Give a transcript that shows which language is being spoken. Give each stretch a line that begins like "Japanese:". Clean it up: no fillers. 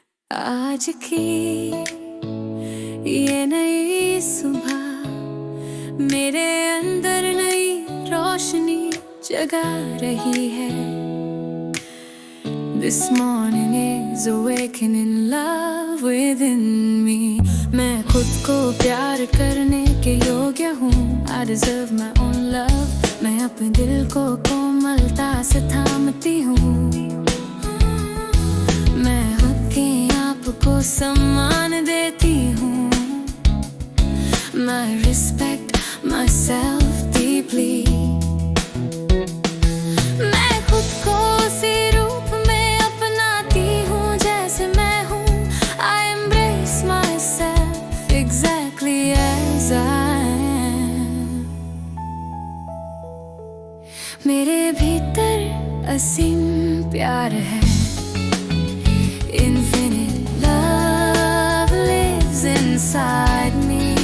Hindi: आज की ये नई सुबह मेरे अंदर नई रोशनी जगा रही है।
English: This morning is awakening love within me.
Hindi: मैं खुद को प्यार करने के योग्य हूँ।
English: I deserve my own love.
Hindi: मैं अपने दिल को कोमलता से थामती हूँ। मैं अपने आप को सम्मान देती हूँ।
English: I respect myself deeply.
Hindi: मैं खुद को उसी रूप में अपनाती हूँ जैसे मैं हूँ।
English: I embrace myself exactly as I am.
Hindi: मेरे भीतर असीम प्यार है।
English: Infinite love lives inside me.